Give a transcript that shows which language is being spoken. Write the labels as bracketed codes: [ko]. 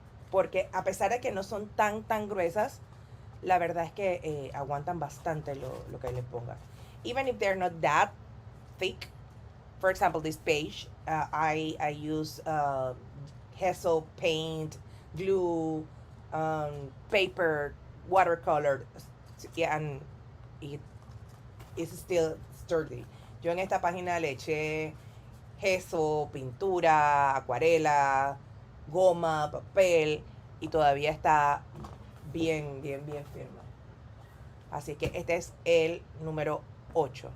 [es] Porque a pesar de que no son tan gruesas, la verdad es que aguantan bastante lo que les ponga. [en] Even if they're not that thick. For example, this page, I use gesso, paint, glue, paper, watercolor, and it is still sturdy. [es] Yo en esta página le eché gesso, pintura, acuarela, goma, papel, y todavía está bien firme. Así que este es el número 8.